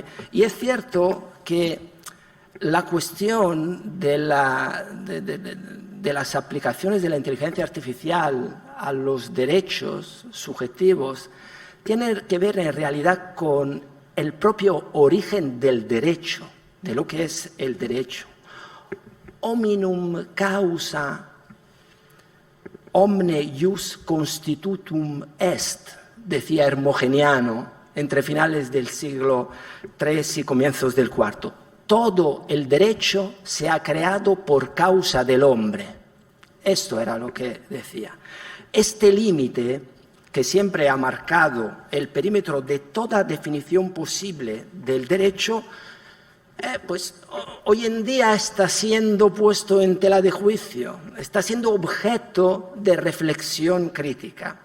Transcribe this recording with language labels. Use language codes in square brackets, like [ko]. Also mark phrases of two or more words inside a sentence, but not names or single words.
[es] Y es cierto que la cuestión de las aplicaciones de la inteligencia artificial a los derechos subjetivos tiene que ver en realidad con el propio origen del derecho, de lo que es el derecho. [la] Hominum causa omne ius constitutum est, [es] decía Hermogeniano entre finales del siglo III y comienzos del IV. Todo el derecho se ha creado por causa del hombre. Esto era lo que decía. Este límite, que siempre ha marcado el perímetro de toda definición posible del derecho, pues hoy en día está siendo puesto en tela de juicio, está siendo objeto de reflexión crítica.